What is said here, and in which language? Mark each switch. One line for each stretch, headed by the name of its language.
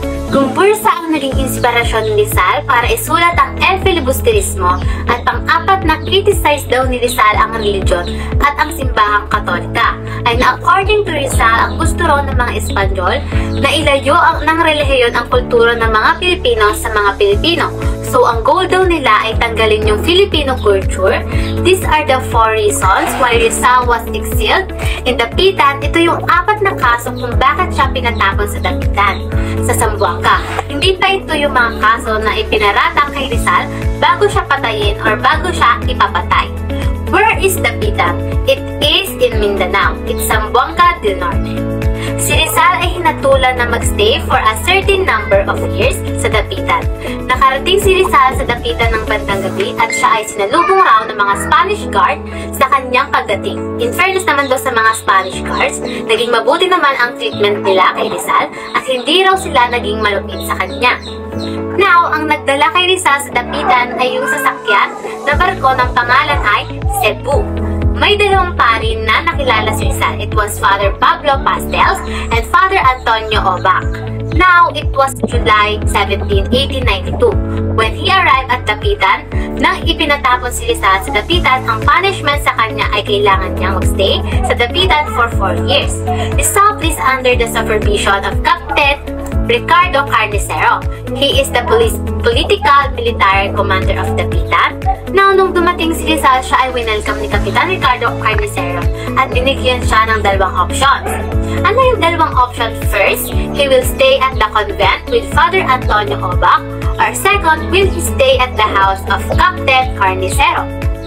Filipino: Gombursa ang naging inspirasyon ni Rizal para isulat ang El Filibusterismo, at pang-4 na criticize daw ni Rizal ang religion at ang simbahang Katolika ay na
English: according to Rizal
Filipino: ang gusto raw ng mga Espanyol na ilayo ng relihiyon ang kultura ng mga Pilipino sa mga Pilipino. So, ang goal daw nila ay tanggalin yung Filipino culture.
English: These are the 4 reasons why Rizal was exiled in Dapitan.
Filipino: Ito yung 4 na kaso kung bakit siya pinatapon sa Dapitan, sa Zamboanga. Hindi pa ito yung mga kaso na ipinaratang kay Rizal bago siya patayin or bago siya ipapatay.
English: Where is Dapitan? It is in Mindanao. It's Zamboanga del Norte.
Filipino: Si Rizal ay nagtulan na magstay
English: for a certain number of years
Filipino: sa dapitan. Nakarating si Rizal sa dapitan ng bandang gabi at siya ay sinalubong raw ng mga Spanish guard sa kanyang pagdating. In fairness naman daw sa mga Spanish guards, naging mabuti naman ang treatment nila kay Rizal at hindi raw sila naging malupit sa kanya. Now, ang nagdala kay Rizal sa dapitan ay yung sasakyan na barko ng pangalan ay Cebu. May dalawang pari na nakilala si Rizal.
English: It was Father Pablo Pastels and Father Antonio Obac. Now, it was July 17, 1892. When he arrived at Dapitan,
Filipino: nang ipinatapon si Rizal sa Dapitan, ang punishment sa kanya ay kailangan niyang magstay sa Dapitan
English: for 4 years. Rizal is under the supervision of Captain Ricardo Carnicero. He is the political military commander of Dapitan.
Filipino: Now, nung dumating si Rizal, siya ay winelcome ni Kapitan Ricardo Carnicero at binigyan siya ng dalawang options. Ano yung dalawang option?
English: First, he will stay at the convent with Father Antonio Obac, or second, will he stay at the house of Captain Carnicero.